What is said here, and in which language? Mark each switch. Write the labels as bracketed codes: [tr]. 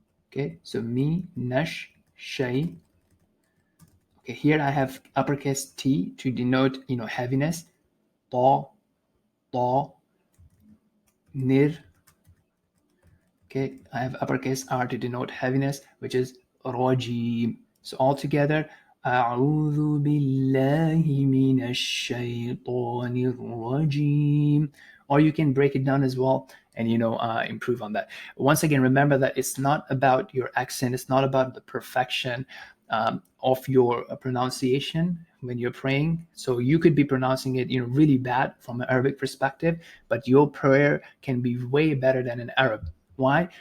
[en] Okay, so me, nash, shay. Okay, here I have uppercase T to denote, heaviness. Ta, ta, nir. Okay, I have uppercase R to denote heaviness, which is rajim. So all together, [ar] أعوذ بالله من الشيطان الرجيم. [en] Or you can break it down as well and improve on that. Once again, remember that it's not about your accent, it's not about the perfection of your pronunciation when you're praying. So you could be pronouncing it really bad from an Arabic perspective, but your prayer can be way better than an Arab. Why?